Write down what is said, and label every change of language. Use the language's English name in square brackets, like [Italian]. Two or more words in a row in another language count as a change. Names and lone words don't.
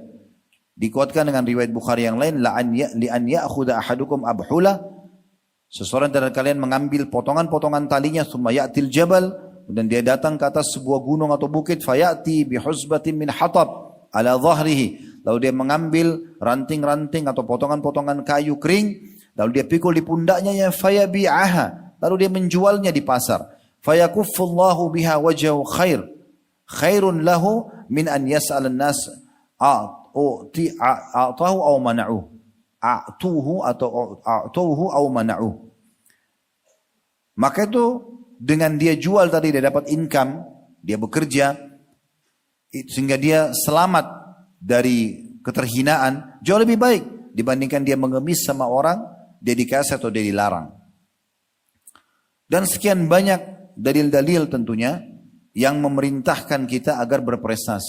[Indonesian] Dikuatkan dengan riwayat Bukhari yang lain, [Arabic] لأن يأخذ أحدكم أحبله, [Indonesian] seseorang dari kalian mengambil potongan-potongan talinya, [Arabic] ثم يأتي الجبل, [Indonesian] dan dia datang ke atas sebuah gunung atau bukit, [Arabic] فيأتي بحزمة من حطب على ظهره, [Indonesian] lalu dia mengambil ranting-ranting atau potongan-potongan kayu kering, lalu dia pikul di pundaknya, ya fayabi'aha, lalu dia menjualnya di pasar. [Arabic] فيكف الله بها وجهه خير له من أن يسأل الناس أعطوه أو منعوه، أعطوه atau أعطوه أو منعوه. [Indonesian] Maka itu dengan dia jual tadi dia dapat income, dia bekerja sehingga dia selamat dari keterhinaan, jauh lebih baik dibandingkan dia mengemis sama orang, dia dikasih atau dia dilarang. Dan sekian banyak dalil-dalil tentunya yang memerintahkan kita agar berprestasi.